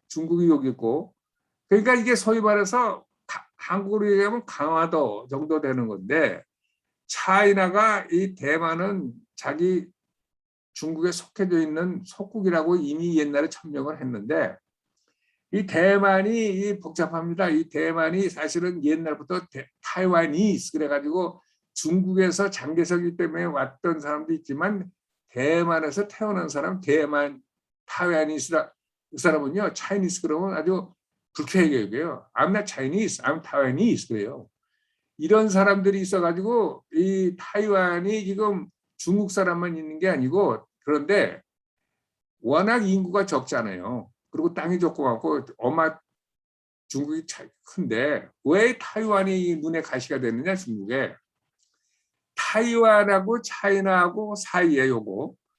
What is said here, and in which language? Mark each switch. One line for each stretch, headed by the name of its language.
Korean: 중국이 여기 있고. 그러니까 이게 소위 말해서 한국으로 얘기하면 강화도 정도 되는 건데, 차이나가 이 대만은 자기 중국에 속해져 있는 속국이라고 이미 옛날에 천명을 했는데, 이 대만이 복잡합니다. 이 대만이 사실은 옛날부터 타이완이 그래가지고 중국에서 장개석이 때문에 왔던 사람도 있지만 대만에서 태어난 사람, 대만 타이완이스라 그 사람은요, 차이니스 그러면 아주 불쾌하게 얘기해요.
English: I'm not Chinese, I'm Taiwanese
Korean: 그래요. 이런 사람들이 있어가지고 이 타이완이 지금 중국 사람만 있는 게 아니고, 그런데 워낙 인구가 적잖아요. 그리고 땅이 좁고 많고 중국이 큰데 왜 타이완이 눈에 가시가 됐느냐 중국에. 타이완하고 차이나하고 사이에 요거